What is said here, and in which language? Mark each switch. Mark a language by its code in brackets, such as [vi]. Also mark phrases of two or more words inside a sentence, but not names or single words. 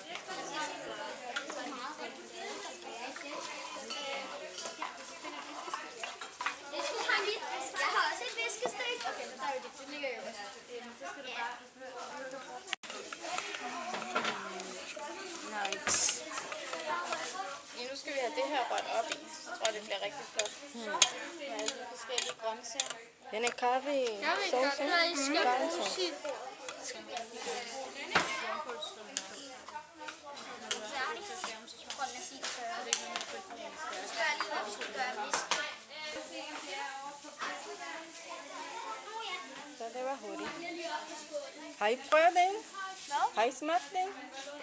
[da] Jeg har også et viskestik. Okay, så tager vi det. Det ligger jo også. Så skal du bare... Nice. Ja, nu skal vi have det her rødt op i. Jeg tror, det bliver rigtig flot. Med alle de forskellige grøntsager. Den er [en] curry sauce. Curry sauce. [da] Så det var hurtigt. Har I prøvet den? Har I smagt den? Ja.